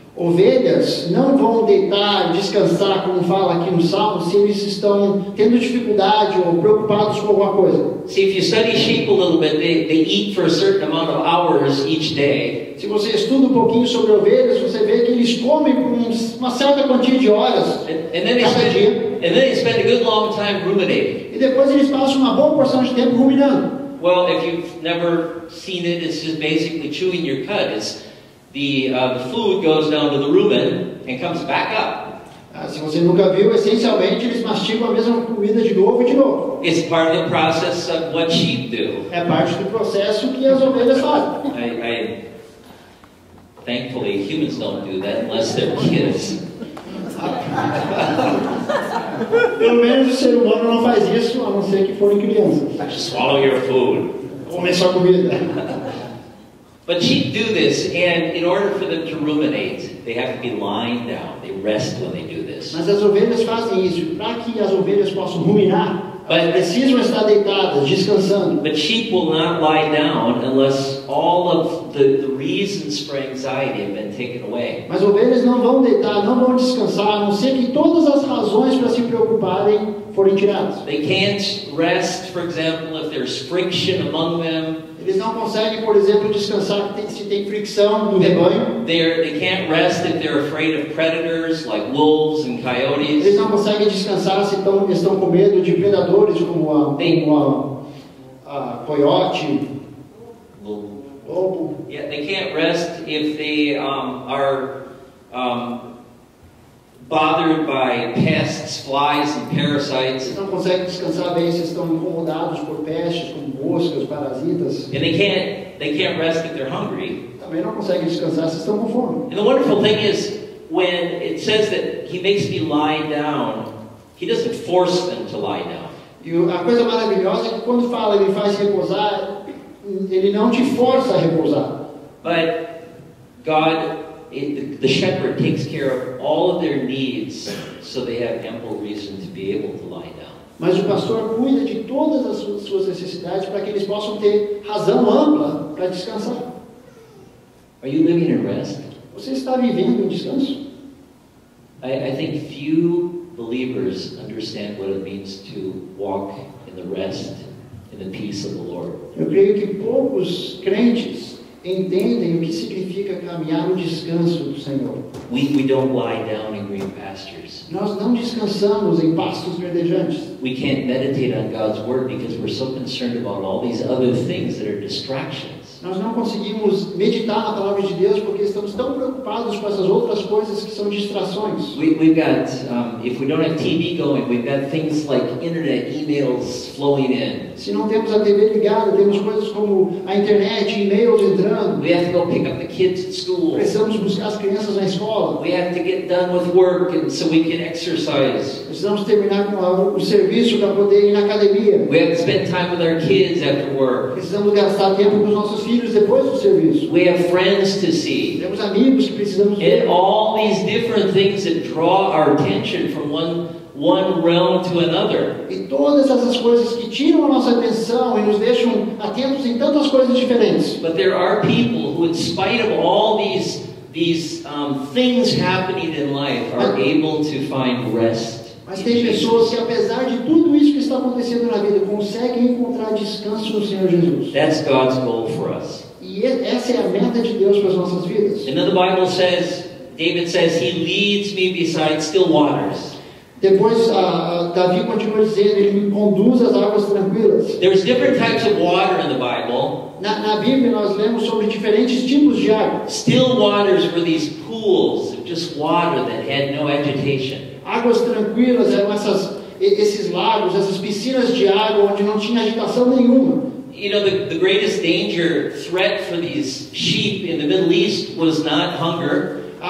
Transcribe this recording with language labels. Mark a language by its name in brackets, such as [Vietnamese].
[Portuguese] Ovelhas não vão deitar, descansar, como fala aqui no Salmo, se eles estão tendo dificuldade ou preocupados com alguma coisa. [English] See, if you study sheep a little bit, they eat for a certain amount of hours each day. [Portuguese] Se você estuda um pouquinho sobre ovelhas, você vê que eles comem por uma certa quantia de horas cada dia. [English] And then they spend a good long time ruminating. [Portuguese] E depois eles passam uma boa porção de tempo ruminando. [English] Well, if you've never seen it, it's just basically chewing your cud. It's the food goes down to the rumen and comes back up. [Portuguese] Se você nunca viu, essencialmente eles mastigam a mesma comida de novo e de novo. [English] It's part of the process of what sheep do. [Portuguese] É parte do processo que as ovelhas fazem. [English] Thankfully, humans don't do that unless they're kids. [Portuguese] Pelo menos o ser humano não faz isso, a não ser que forem crianças. [English] Swallow your food. [Portuguese] Comer sua comida. [English] But sheep do this, and in order for them to ruminate, they have to be lying down. They rest when they do this. [Portuguese] Mas as ovelhas fazem isso. Para que as ovelhas possam ruminar, elas precisam estar deitadas, descansando. [English] But sheep will not lie down unless all of the reasons for anxiety have been taken away. [Portuguese] Mas ovelhas não vão deitar, não vão descansar, a não ser que todas as razões para se preocuparem forem tiradas. [English] They can't rest, for example, if there's friction among them. [Portuguese] Eles não conseguem, por exemplo, descansar se tem fricção no rebanho. [English] They can't rest if they're afraid of predators like wolves and coyotes. [Portuguese] Eles não conseguem descansar se estão com medo de predadores como a coiote, lobo. [English] Yeah, they can't rest if they are bothered by pests, flies, and parasites. [Portuguese] Eles não conseguem descansar bem se estão incomodados por pestes, como moscas, parasitas. [English] And they can't rest if they're hungry. [Portuguese] Também não conseguem descansar se estão com fome. [English] And the wonderful thing is, when it says that He makes me lie down, He doesn't force them to lie down. [Portuguese] E a coisa maravilhosa é que quando fala Ele faz repousar, Ele não te força a repousar. [English] But God, the shepherd takes care of all of their needs, so they have ample reason to be able to lie down. [Portuguese] Mas o pastor cuida de todas as suas necessidades para que eles possam ter razão ampla para descansar. [English] Are you living in rest? [Portuguese] Você está vivendo em descanso? [English] I think few believers understand what it means to walk in the rest, in the peace of the Lord. [Portuguese] Eu creio que poucos crentes entendem o que significa caminhar no descanso do Senhor. [English] We don't lie down in green pastures. [Portuguese] Nós não descansamos em pastos verdejantes. [English] We can't meditate on God's Word because we're so concerned about all these other things that are distractions. [Portuguese] Nós não conseguimos meditar na palavra de Deus porque estamos tão preocupados com essas outras coisas que são distrações. [English] We've got, if we don't have TV going, we've got things like internet, emails flowing in. [Portuguese] Se não temos a TV ligada, temos coisas como a internet, e-mails entrando. [English] We have to go pick up the kids at school. [Portuguese] Precisamos buscar as crianças na escola. [English] We have to get done with work and so we can exercise. [Portuguese] Precisamos terminar com o serviço para poder ir na academia. [English] We have to spend time with our kids after work. [Portuguese] Precisamos gastar tempo com os nossos filhos depois do serviço. [English] We have friends to see. [Portuguese] Temos amigos que precisamos ver. [English] And all these different things that draw our attention from one realm to another. [Portuguese] E todas essas coisas que tiram a nossa atenção e nos deixam atentos em tantas coisas diferentes. [English] But there are people who, in spite of all these things happening in life, are able to find rest. [Portuguese] Mas tem pessoas que, apesar de tudo isso que está acontecendo na vida, conseguem encontrar descanso no Senhor Jesus. [English] That's God's goal for us. [Portuguese] E essa é a meta de Deus para as nossas vidas. [English] And then the Bible says, David says, He leads me beside still waters. [Portuguese] Depois, Davi continua dizendo, Ele me conduz às águas tranquilas. [English] There's different types of water in the Bible. [Portuguese] Na Bíblia nós lemos sobre diferentes tipos de água. [English] Still waters were these pools of just water that had no agitation. [Portuguese] Águas tranquilas eram esses lagos, essas piscinas de água onde não tinha agitação nenhuma. [English] You know, the greatest danger, threat for these sheep in the Middle East was not hunger.